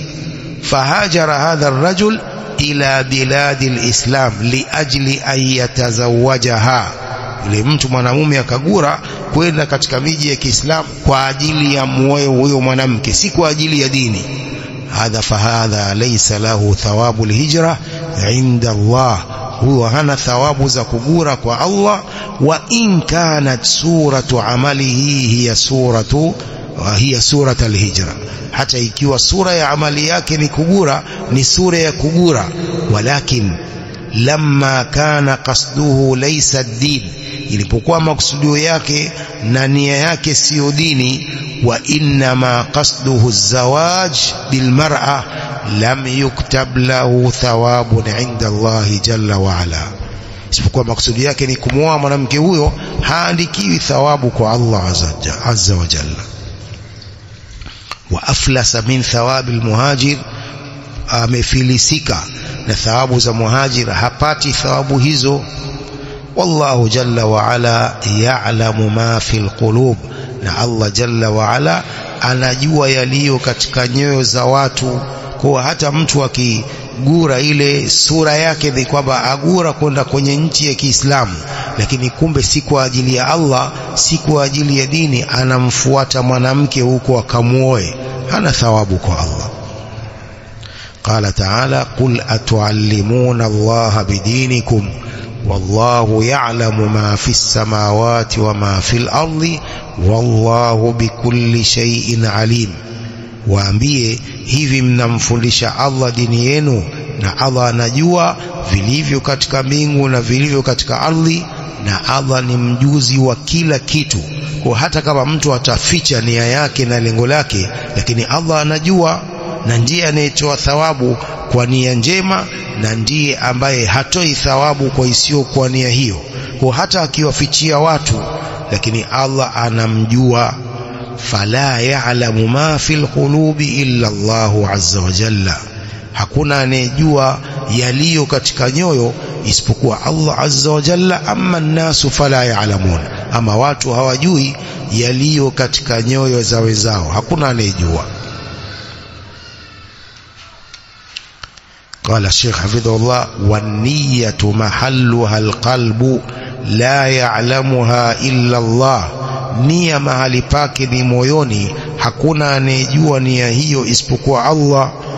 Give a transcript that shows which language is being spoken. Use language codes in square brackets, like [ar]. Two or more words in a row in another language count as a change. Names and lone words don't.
[ar] فهاجر هذا الرجل إلى بلاد الإسلام لأجل أن يتزوجها, [sw] yule mtu mwanamume akagura kwenda katika miji ya Kiislamu kwa ajili ya muoe huyo mwanamke, si kwa ajili ya dini. [ar] هذا فهذا ليس له ثواب الهجرة عند الله, [sw] huyo hana thawabu za kugura kwa Allah. [ar] وإن كانت صورة عمله هي صورة الهجرة, [sw] hata ikiwa sura ya amali yake ni kugura, ni sura ya kugura. [ar] ولكن لما كان قصده ليس الدين, [sw] ilipokuwa maksudio yake na nia yake sio dini. [ar] وإنما قصده الزواج بالمرأة لم يكتب له ثواب عند الله جل وعلا, [sw] isipokuwa maksudi yake ni kumuoa mwanamke huyo, haandikiwi thawabu kwa Allah [ar] عز وجل. وأفلس من ثواب المهاجر, [sw] amefilisika na thawabu za muhajir, hapati thawabu hizo. [ar] والله جل وعلا يعلم ما في القلوب, [sw] na Allah [ar] جل وعلا [sw] anajua yaliyo katika nyoyo za watu. Kwa hata mtu akigura ile sura yake ni kwamba agura kwenda kwenye nchi ya Kiislamu, lakini kumbe si kwa ajili ya Allah, si kwa ajili ya dini, anamfuata mwanamke huko akamuoe, hana thawabu kwa Allah. [ar] قال تعالى قل أتعلمون الله بدينكم والله يعلم ما في السماوات وما في الأرض والله بكل شيء عليم. [sw] Waambie, hivi mnamfundisha Allah dini yenu, na Allah anajua vilivyo katika mbingu na vilivyo katika ardhi, na Allah ni mjuzi wa kila kitu. Kwa hata kama mtu ataficha nia yake na lengo lake, lakini Allah anajua, na ndiye anayetoa thawabu kwa nia njema, na ndiye ambaye hatoi thawabu kwa isiyo kwa nia hiyo. Kwa hata akiwafichia watu, lakini Allah anamjua. [ar] فلا يعلم ما في القلوب إلا الله عز وجل, [sw] hakuna anayejua yaliyo katika nyoyo isipokuwa Allah [ar] عز وجل. أما الناس فلا يعلمون, [sw] ama watu hawajui yaliyo katika nyoyo za wenzao, hakuna anayejua. [ar] قال الشيخ حفظه الله والنية محلها القلب لا يعلمها إلا الله, [sw] nia mahali pake ni moyoni, hakuna anayejua nia hiyo isipokuwa Allah.